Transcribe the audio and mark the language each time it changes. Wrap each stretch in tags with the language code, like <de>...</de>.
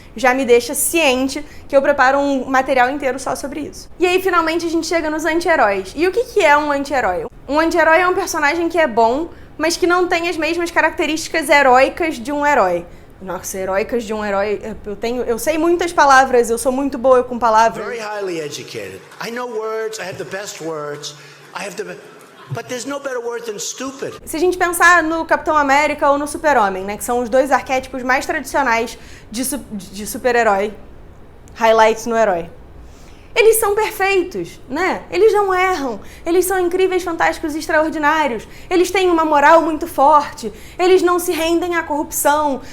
<pt>Já me deixa ciente que eu preparo um material inteiro só sobre isso. E aí, finalmente, a gente chega nos anti-heróis. E o que é um anti-herói? Um anti-herói é um personagem que é bom, mas que não tem as mesmas características heróicas de um herói. Nossa, heróicas de um herói, eu sei muitas palavras, eu sou muito boa com palavras.</pt> <en>Very highly educated. I know words, I have the best words. But there's no better word than stupid.</en> <pt>Se a gente pensar no Capitão América ou no Super-Homem, né, que são os dois arquétipos mais tradicionais de super-herói, highlights no herói. Eles são perfeitos, né? Eles não erram. Eles são incríveis, fantásticos e extraordinários. Eles têm uma moral muito forte. Eles não se rendem à corrupção.</pt>